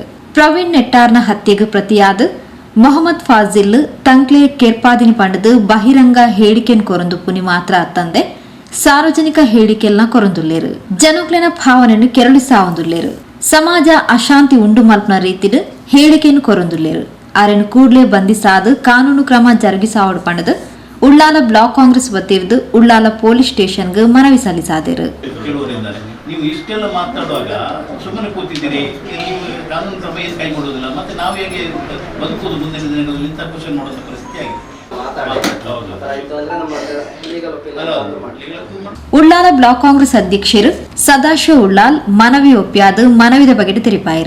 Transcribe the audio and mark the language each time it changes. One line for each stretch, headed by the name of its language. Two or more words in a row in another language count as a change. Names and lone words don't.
Tulu: ಪ್ರವೀಣ್ ನೆಟ್ಟಾರ್ನ ಹತ್ಯೆಗೆ ಪ್ರತಿಯಾದ ಮೊಹಮ್ಮದ್ ಫಾಜಿಲ್ ತಂಕ್ಲೆ ಕೆರ್ಪಾದಿನಿ ಪಂಡದು ಬಹಿರಂಗ ಹೇಳಿಕೆನ್ ಕೊರಂದು ಪುನಿ ಮಾತ್ರ ಅತ್ತಂದೆ ಸಾರ್ವಜನಿಕ ಹೇಳಿಕೆಲ್ನ ಕೊರಂದುಲ್ಲೇರು. ಜನಕ್ಲೆನ ಭಾವನೆಯನ್ನು ಕೆರಳಿಸಾವಂದುಲ್ಲೇರು. ಸಮಾಜ ಅಶಾಂತಿ ಉಂಡು ಮಲ್ಪನ ರೀತಿಡ್ ಹೇಳಿಕೆಯನ್ನು ಕೊರಂದುಲ್ಲೇರು. ಆರೆನು ಕೂಡಲೇ ಬಂಧಿಸಾದ ಕಾನೂನು ಕ್ರಮ ಜರುಗಿಸಾವಡು ಪಂಡದು ಉಳ್ಳಾಲ ಬ್ಲಾಕ್ ಕಾಂಗ್ರೆಸ್ ವತಿರ್ದು ಉಳ್ಳಾಲ ಪೊಲೀಸ್ ಸ್ಟೇಷನ್ಗೆ ಮನವಿ ಸಲ್ಲಿಸಾದರು.
Kannada: ನೀವು ಇಷ್ಟೆಲ್ಲ ಮಾತಾಡುವಾಗ ಸುಮ್ಮನೆ ಕೂತಿದ್ದೀರಿ, ಕಾನೂನು ಕ್ರಮ ಏನು ಕೈಗೊಳ್ಳುವುದಿಲ್ಲ, ಮತ್ತೆ ನಾವು ಹೇಗೆ ಬದುಕುವುದು ಮುಂದಿನ ದಿನಗಳಲ್ಲಿ ಇಂಥ ಕ್ವಶನ್ ಮಾಡುವಂಥ ಪರಿಸ್ಥಿತಿ ಆಗಿದೆ.
Tulu: ಉಳ್ಳಾಲ ಬ್ಲಾಕ್ ಕಾಂಗ್ರೆಸ್ ಅಧ್ಯಕ್ಷರು ಸದಾಶಿವ ಉಳ್ಳಾಲ್ ಮನವಿ ಒಪ್ಪಿಯಾದ ಮನವಿದ ಬಗೆಟ್ ತಿರುಪಾಯಿರು.